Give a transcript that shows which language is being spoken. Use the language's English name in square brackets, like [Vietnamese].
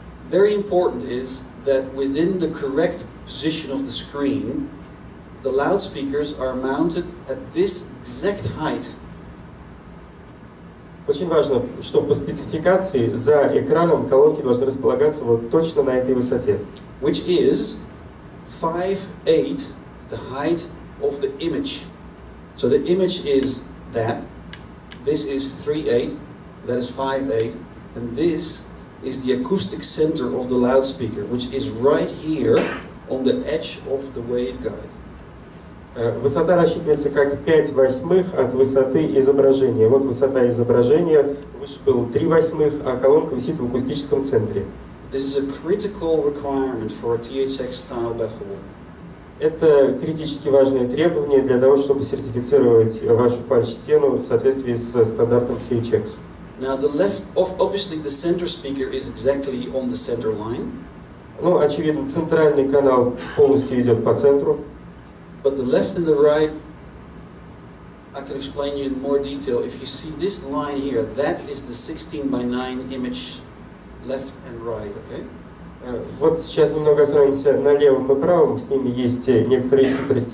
[English] Very important is that within the correct position of the screen, the loudspeakers are mounted at this exact height. [Russian] Очень важно, что по спецификации за экраном колонки должны располагаться вот точно на этой высоте. [English] Which is 5/8 the height of the image. So the image is that, this is 3/8, that is 5/8, and this is the acoustic center of the loudspeaker, which is right here on the edge of the waveguide. [Russian] Высота рассчитывается как 5/8 от высоты изображения. Вот высота изображения, выше было 3/8, а колонка висит в акустическом центре. [English] This is a critical requirement for a THX style baffle wall. [Russian] Это критически важное требование для того, чтобы сертифицировать вашу фальш-стену в соответствии с стандартом THX. [English] Now the left, obviously the center speaker is exactly on the center line. [Russian] Ну, очевидно, центральный канал полностью идет по центру. [English] But the left and the right, I can explain you in more detail. If you see this line here, that is the 16:9 image, left and right, okay? [Russian] Вот сейчас немного остановимся на левом и правом, с ними есть некоторые хитрости.